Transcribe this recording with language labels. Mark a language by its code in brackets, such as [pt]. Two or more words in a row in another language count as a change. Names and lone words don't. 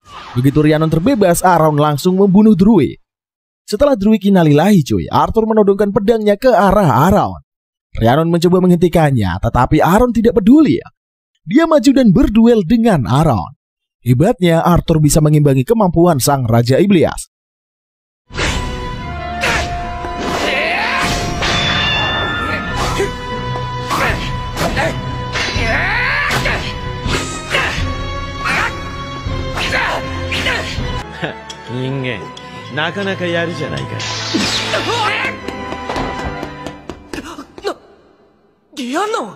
[id] Begitu Rhiannon terbebas, Around langsung membunuh Druid. Setelah Druid innalillahi cuy, Arthur menodongkan pedangnya ke arah Around. Rhiannon mencoba menghentikannya, tetapi Around tidak peduli. Dia maju dan berduel dengan Around. Hebatnya, Arthur bisa mengimbangi kemampuan sang Raja Iblis. [ja] Ningen, なかなかやるじゃないか。 リアンノン。